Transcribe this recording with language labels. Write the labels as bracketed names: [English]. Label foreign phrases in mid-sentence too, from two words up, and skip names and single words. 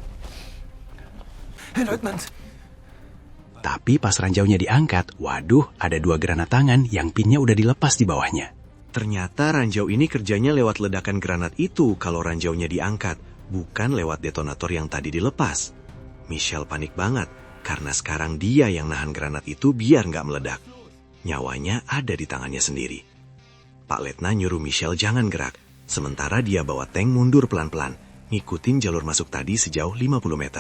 [German] Herr Leutnant! [Indonesian] Tapi pas ranjaunya diangkat, waduh, ada 2 granat tangan yang pinnya udah dilepas di bawahnya. Ternyata ranjau ini kerjanya lewat ledakan granat itu kalau ranjaunya diangkat, bukan lewat detonator yang tadi dilepas. Michel panik banget, karena sekarang dia yang nahan granat itu biar nggak meledak. Nyawanya ada di tangannya sendiri. Pak Letnan nyuruh Michel jangan gerak, sementara dia bawa tank mundur pelan-pelan, ngikutin jalur masuk tadi sejauh 50 meter.